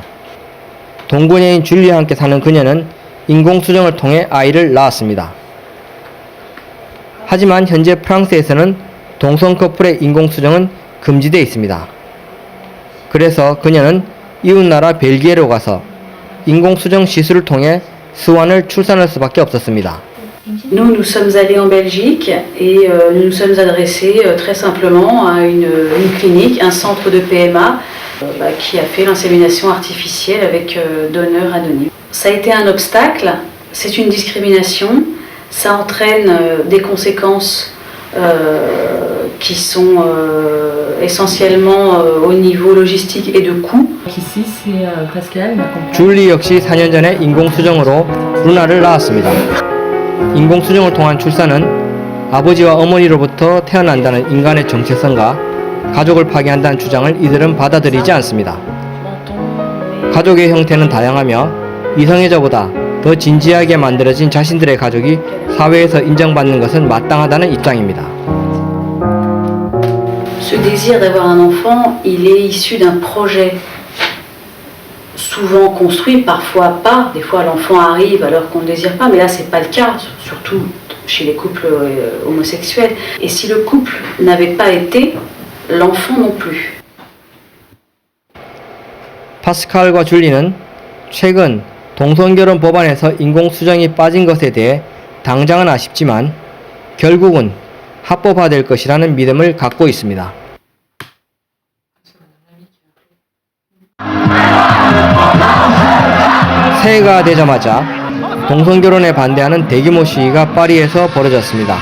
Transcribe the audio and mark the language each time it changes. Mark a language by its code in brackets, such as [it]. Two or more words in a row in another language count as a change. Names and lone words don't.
[ko] 동거녀인 줄리와 함께 사는 그녀는 인공수정을 통해 아이를 낳았습니다. 하지만 현재 프랑스에서는 동성 커플의 인공수정은 금지되어 있습니다. 그래서 그녀는 이웃나라 벨기에로 가서 인공수정 시술을 통해 스완을 출산할 수밖에 없었습니다. [fr] Nous sommes allés en Belgique et nous nous sommes adressés très simplement à une clinique, un centre de PMA qui a fait l'insémination artificielle avec donneur anonyme. Ça a été un obstacle, c'est une discrimination, ça entraîne des conséquences qui sont essentiellement au niveau logistique et de coût. Ici, c'est Pascal, ma compagne. [ko] 줄리 역시 4년 전에 인공수정으로 루나를 낳았습니다. 인공수정을 통한 출산은 아버지와 어머니로부터 태어난다는 인간의 정체성과 가족을 파괴한다는 주장을 이들은 받아들이지 않습니다. 가족의 형태는 다양하며 이성애자보다 더 진지하게 만들어진 자신들의 가족이 사회에서 인정받는 것은 마땅하다는 입장입니다. [fr] Ce désir d'avoir un enfant, il est issu d'un projet souvent construit, parfois pas. Des fois l'enfant arrive alors qu'on ne désire pas, mais là c'est pas le cas, surtout chez les couples homosexuels. Et si le couple n'avait pas été, l'enfant non plus. [ko] 파스칼과 줄리는 최근 동성결혼 법안에서 인공수정이 빠진 것에 대해 당장은 아쉽지만 결국은 합법화될 것이라는 믿음을 갖고 있습니다. 새해가 되자마자 동성결혼에 반대하는 대규모 시위가 파리에서 벌어졌습니다.